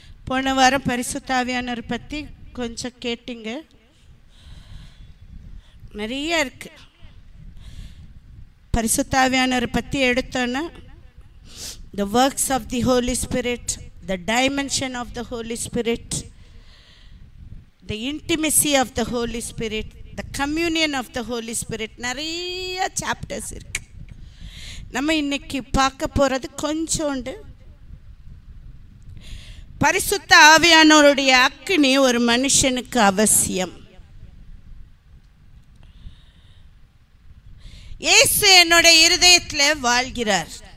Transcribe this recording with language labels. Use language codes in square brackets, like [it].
[ta] போன வாரம் பரிசுத்த ஆவியானவர் பற்றி கொஞ்சம் கேட்டிங்க. நிறைய இருக்கு. பரிசுத்த ஆவியானவர் பற்றி எடுத்தோன்னா [en] the works of the Holy Spirit, the dimension of the Holy Spirit, the intimacy of the Holy Spirit, the communion of the Holy Spirit, [ta] நிறைய சாப்டர்ஸ் இருக்கு. நம்ம இன்னைக்கு பார்க்க போகிறது கொஞ்சோண்டு. பரிசுத்த ஆவியானவருடைய அக்கினி ஒரு மனுஷனுக்கு அவசியம். இயேசு என்னுடைய இருதயத்தில் வாழ்கிறார்.